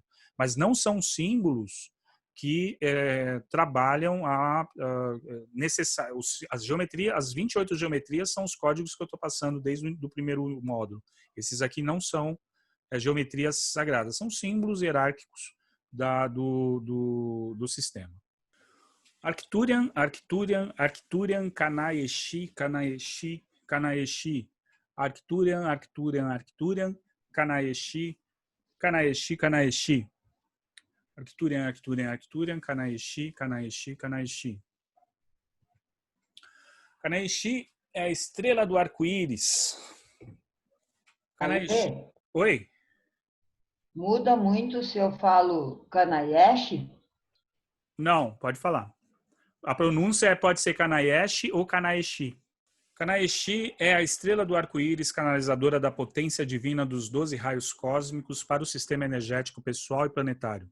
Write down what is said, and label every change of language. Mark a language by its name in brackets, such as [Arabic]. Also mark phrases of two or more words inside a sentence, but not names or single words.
[Portuguese] Mas não são símbolos que trabalham as geometrias, as 28 geometrias são os códigos que eu estou passando desde o primeiro módulo. Esses aqui não são geometrias sagradas, são símbolos hierárquicos do sistema. Arcturian, Arcturian, Arcturian, Kanaeshi, Kanaeshi, Kanaeshi. Arcturian, Arcturian, Arcturian, Kanaeshi, Kanaeshi, Kanaeshi. Arcturian, Arcturian, Arcturian, Kanai-shi, Kanai-shi, Kanai-shi. Kanai-shi é a estrela do arco-íris. Kanai-shi. Alê, Oi? muda muito se eu falo Kanayeshi? Não, pode falar. A pronúncia pode ser Kanayeshi ou Kanai-shi. Kanai-shi é a estrela do arco-íris canalizadora da potência divina dos 12 raios cósmicos para o sistema energético pessoal e planetário.